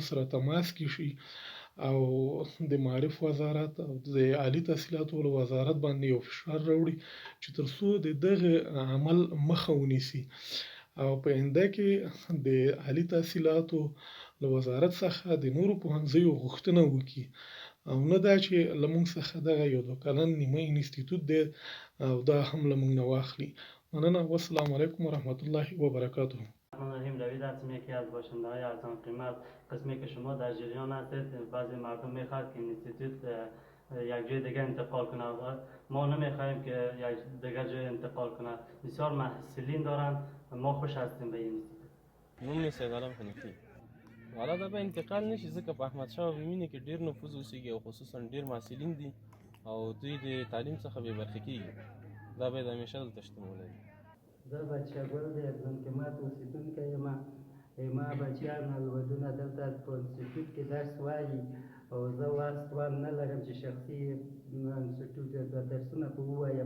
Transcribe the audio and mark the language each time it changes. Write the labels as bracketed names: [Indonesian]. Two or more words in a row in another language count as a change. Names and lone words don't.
[Pashto] سره تماس کې شي او د معارف وزارت او د عالی تحصیلاتو وزارت باندې یو فشار راوړي چې ترڅو د دغه عمل مخه ونیسي او په آینده کې د عالی تحصیلاتو له وزارت څخه د نورو پوهنځیو غوښتنه وکړي، او نه دا چې له موږ څخه دغه یو 2 کلن نیمه انسټیټیوټ دی او دا هم له موږ نه واخلي. مننه. [Arabic] والسلام علیکم ورحمت الله وبرکاته. [Persian] الرحیم دوید هستم، یکی از باشنده‌های ارزان قیمت. قسمی که شما در جریان هستید، بعضی مردم میخواد که اینستیتوت یک جای دیگه انتقال کنه. ما نمیخوایم که یک دیگه جای انتقال کنه. بسیار محصلین دارن، ما خوش هستیم به این اینستیتوت. [Pashto] نوم می سید علم حنیفی. والا دا به انتقال نشي ځکه په احمدشاه بابا مینې کې ډیر نفوذ اوسیږي او خصوصا ډیر محصلین دي او دوی د تعلیم څخه بې برخې کیږي. دا باید همیشه دلته شتون ولري. زه بچه ګل د ارزان قیمت اوسېدونکی یم. ما بچیان الودونه دلته په انسټیټیوټ کې درس وایي او زه وس توان نه لرم چې شخصي انسټیټیوټ درسونه په ووایم.